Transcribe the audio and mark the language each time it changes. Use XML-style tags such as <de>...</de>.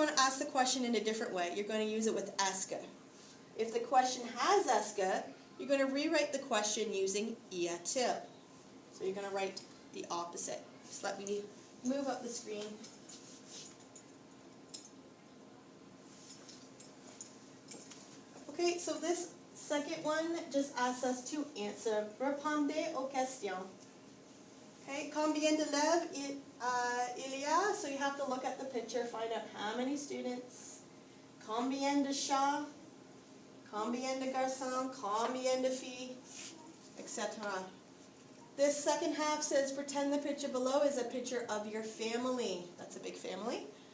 <en>going to ask the question in a different way. You're going to use it with est-ce que. If the question has est-ce que, you're going to rewrite the question using y a-t-il. So you're going to write the opposite. Just let me move up the screen. Okay, so this second one just asks us to answer.</en> <fr>Répondez aux questions. Okay, combien d'élèves il y a?</fr> <en>So you have to look at the picture, find out how many students.</en> <fr>Combien de chats? Combien de garçons? Combien de filles? Etc.</fr> <en>This second half says, pretend the picture below is a picture of your family. That's a big family.</en>